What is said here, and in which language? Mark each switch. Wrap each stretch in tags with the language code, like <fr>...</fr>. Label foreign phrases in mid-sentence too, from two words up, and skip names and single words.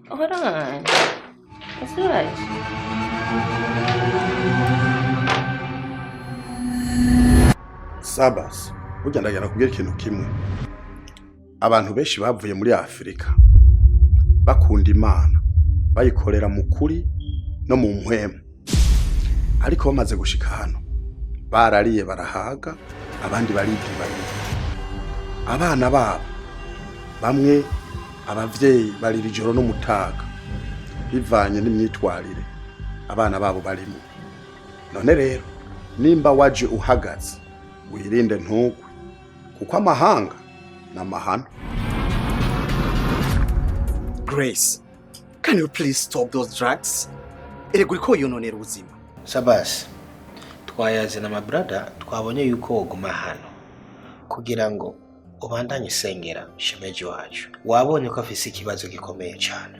<en>Hold on. What's this?</en> <rn>Sabas, burya ndagenda kubwira ikintu kimwe. Abantu benshi bavuye muri Afrika bakunda Imana, bayikorera mu kuri no mu mpwemu. Ariko bamaze gushika hano, barariye barahaga, abandi barigibarira. Abana babo bamwe abavyeyi barira ijoro n'umutaga bivanye n'imyitwarire abana babo barimo. None rero nimba waje uhagaze wirinde ntugwe kuko amahanga n'amahano.</rn> <en>Grace, can you please stop those drugs?</en> <rn>Irego yononera ubuzima. Sabas, twayaze na mabrada twabonye yuko woguma hano kugira ngo ubandanye sengera shemeji wacu. Wabonye ko afise ikibazo gikomeye cyane.</rn>